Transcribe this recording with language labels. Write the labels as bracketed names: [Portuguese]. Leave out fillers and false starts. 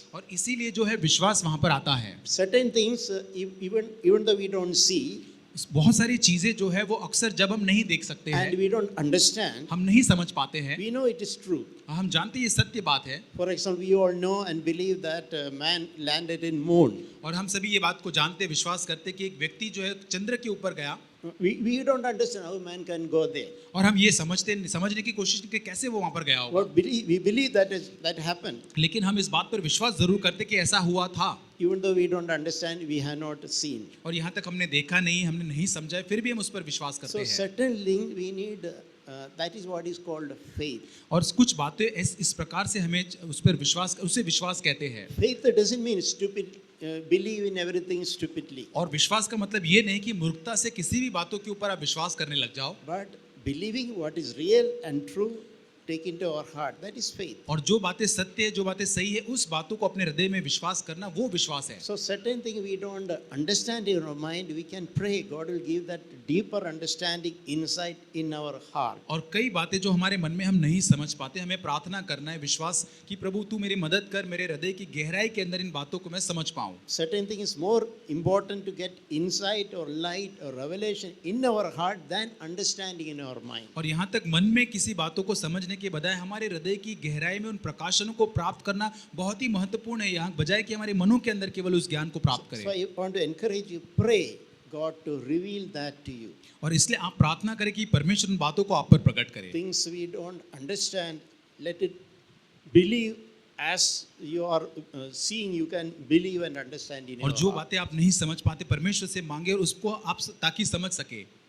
[Hindi] और इसीलिए जो है विश्वास वहां पर आता है. [English] Certain things, even though we don't see [Hindi] बहुत सारी चीजें जो है वो अक्सर जब हम नहीं देख सकते [English] and [Hindi] हैं, [English] we don't understand, [Hindi] हम नहीं समझ पाते हैं, [English] we know it is true. [Hindi] हम जानते हैं ये सत्य बात है. [English] For example, we all know and believe that man landed in moon. [Hindi] और हम सभी ये बात को जानते विश्वास करते कि एक व्यक्ति जो है चंद्र के ऊपर गया. [English] We don't understand how man can go there. [Hindi] और हम ये समझने की कोशिश कि कैसे वो वहां पर गया होगा. [English] We believe that happened. [Hindi] लेकिन हम इस बात पर विश्वास जरूर करते कि ऐसा हुआ था. [English] even though we don't understand, we have not seen. [Hindi] और यहाँ तक हमने देखा नहीं, हमने नहीं समझा है, फिर भी हम उस पर विश्वास करते [English] So [Hindi] हैं। [English] certainly we need, that is what is called faith. [Hindi] और कुछ बातें इस प्रकार से हमें उस पर विश्वास, उसे विश्वास कहते हैं। [English] Faith doesn't mean stupid, believe in everything stupidly. [Hindi] और विश्वास का मतलब ये नहीं कि मूर्खता से किसी भी बातों के ऊपर आप विश्वास करने लग जाओ, [English] But believing what is real and true, take into our heart, that is faith. [Hindi] और जो बातें सत्य है, जो बातें सही है, उस बातों को अपने हृदय में विश्वास करना, वो विश्वास है। [English] So certain thing we don't understand in our mind, we can pray, God will give that deeper understanding, insight in our heart. [Hindi] और कई बातें जो हमारे मन में हम नहीं समझ पाते, हमें प्रार्थना करना है, विश्वास कि प्रभु तू मेरी मदद कर, मेरे हृदय की गहराई के अंदर इन बातों को मैं समझ पाऊं। [English] Certain thing is more important to get insight or light or revelation in our heart than understanding in our mind. [Hindi] और यहाँ तक मन में किसी बातों को समझने के बजाय हमारे हृदय की गहराई में उन प्रकाशनों को प्राप्त करना बहुत ही महत्वपूर्ण है, यहाँ बजाय कि हमारे मनों के अंदर केवल उस ज्ञान को प्राप्त [English] So [Hindi] करें। [English] I want to encourage you, pray God to reveal that to you. [Hindi] और इसलिए आप प्रार्थना करें कि परमेश्वर उन बातों को आप पर प्रकट करे। [English] Things we don't understand, let it believe as you are seeing, you can believe and understand in [Hindi] और [English] your [Hindi] जो [English] heart. [Hindi] बातें आप नहीं समझ पाते, परमेश्वर से मांगे और उसको आप ताकि समझ सके।